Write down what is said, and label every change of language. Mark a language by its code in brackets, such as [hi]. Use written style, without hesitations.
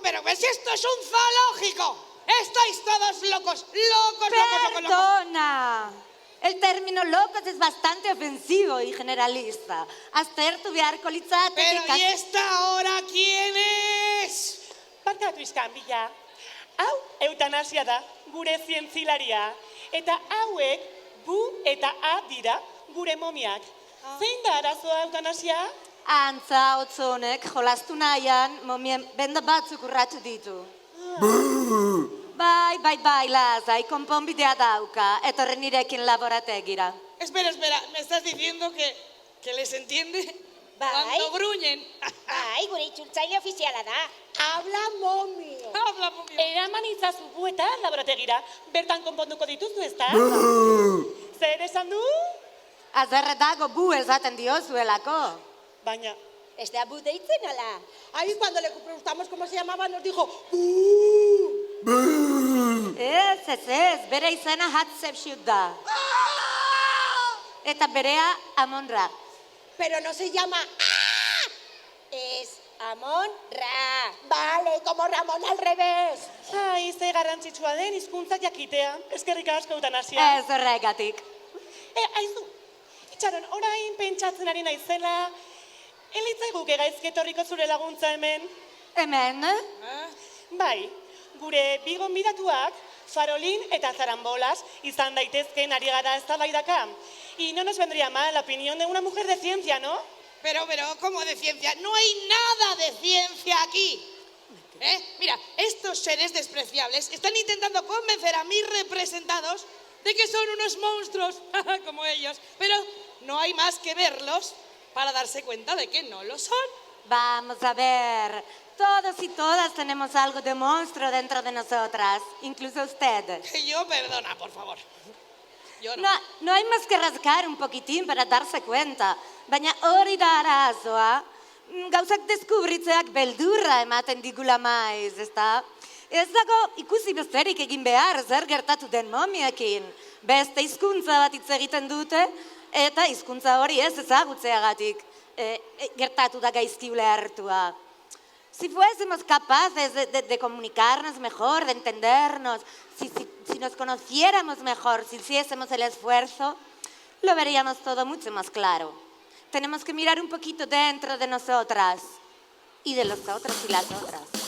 [es] Pero si esto es un zoológico. Estáis todos locos. Perdona. El término locos es bastante ofensivo y generalista. [eu] Aztertu beharko litzateke. [es] Pero ¿y esta ahora quién es? [eu] Barkatu iskanbila. Hau eutanasia da, gure zientzilaria. Eta hauek bu eta a dira gure momiak. Zein da arazoa eutanasia? Antza otzonek jolastu nahian momien benda batzuk urratu ditu. Bai, lasai, konponbidea dauka, etorri nirekin laborategira. [es] Espera, ¿me estás diciendo que les entiende? Cuando gruñen. [eu] Bai, gure itzultzaile ofiziala da. [es] Habla momio. [eu] Eraman itzazu bu eta laborategira. Bertan konponduko dituzu, ezta? Zer esan du? Azerre dago bu esaten diozuelako. Baina... [es] ¿Es de [eu] abu deitzen ala? [es] Ahí cuando le preguntamos cómo se llamaba nos dijo [eu] Ez, bere izena Hatshepsut da. Eta berea Amon-Ra. [es] Pero no se llama es Amon-Ra. Vale, como Ramón al revés. [eu] Ai, ze garrantzitsua den hizkuntza jakitea. Eskerrik asko eutanasia. Ez horregatik. Aizu, itxaron, orain pentsatzen ari naizela, elitzaiguke gaizki etorriko zure laguntza hemen. Hemen? Bai, gure bi gonbidatuak, Farolin eta Zarambolas, izan daitezken ari gara eztabaidaka. [es] Y no nos vendría mal la opinión de una mujer de ciencia, ¿no? Pero, ¿cómo de ciencia? No hay nada de ciencia aquí. Mira, estos seres despreciables están intentando convencer a mis representados de que son unos monstruos, como ellos. Pero no hay más que verlos para darse cuenta de que no lo son. Vamos a ver, todos y todas tenemos algo de monstruo dentro de nosotras, incluso usted. Yo, perdona, por favor. Yo no. No hay más que rascar un poquitín para darse cuenta, [eu] baina hori da arazoa, gauzak deskubritzeak beldurra ematen digula maiz, ezta? Ez dago ikusi besterik egin behar zer gertatu den momiekin. Beste hizkuntza bat hitz egiten dute, eta hizkuntza hori ez ezagutzeagatik gertatu da gaizki ulertua. [es] Si fuésemos capaces de comunicarnos mejor, de entendernos, si nos conociéramos mejor, si hiciésemos el esfuerzo, lo veríamos todo mucho más claro. Tenemos que mirar un poquito dentro de nosotras y de los otros y las otras.